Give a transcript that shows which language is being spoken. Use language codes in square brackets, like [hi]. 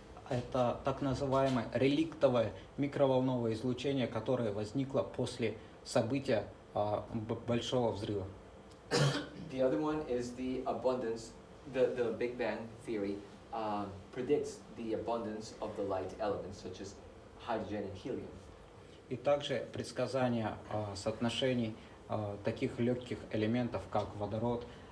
[ru] Это так называемое реликтовое микроволновое излучение, которое возникло после события Большого Взрыва. [en] The other one is the abundance, the Big Bang theory predicts the abundance of the light elements such as hydrogen and helium. [ru] И также предсказание соотношений таких легких элементов, как водород